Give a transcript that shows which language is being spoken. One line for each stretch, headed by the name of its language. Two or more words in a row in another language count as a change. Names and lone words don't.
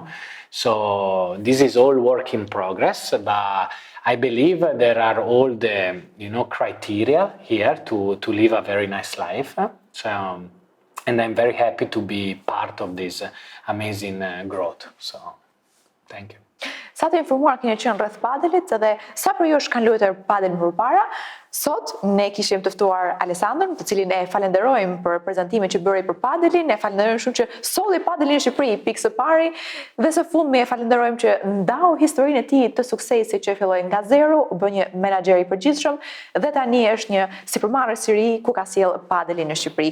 English: So this is all work in progress, but I believe there are all the, you know, criteria here to live a very nice life. So, and I'm very happy to be part of this amazing growth. So, thank you.
Albanian: Sa të informuar keni qenë rreth padelit, dhe sa për jush kanë luajtur padel më përpara. Sot ne kishim të ftuar Alessandron, të cilin e falenderojmë për prezantimin që bëri për padelin, e falenderojmë shumë që solli padelin në Shqipëri pikë së pari, dhe së fundmi e falenderojmë që ndau historinë e tij të suksesit që filloi nga zero, u bë një menaxher I përgjithshëm dhe tani është një sipermarres I ri ku ka sjell padelin në Shqipëri.